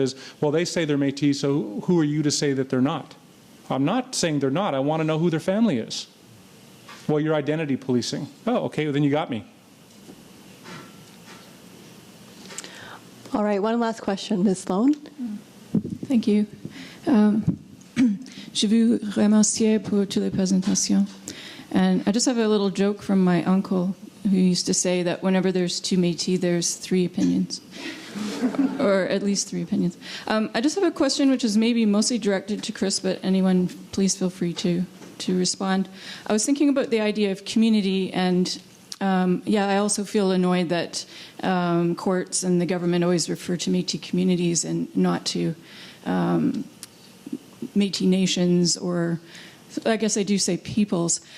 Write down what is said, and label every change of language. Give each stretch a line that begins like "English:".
English: Is, well, they say they're Métis, so who are you to say that they're not? I'm not saying they're not. I want to know who their family is. Well, you're identity policing. Oh, okay, well, then you got me. All right, one last question. Ms. Sloan? Thank you.
French: Je vous remercie pour toutes les présentations.
English: And I just have a little joke from my uncle, who used to say that whenever there's two Métis, there's three opinions. Or at least three opinions. I just have a question which is maybe mostly directed to Chris, but anyone, please feel free to respond. I was thinking about the idea of community, and I also feel annoyed that courts and the government always refer to Métis communities and not to Métis nations, or I guess I do say peoples.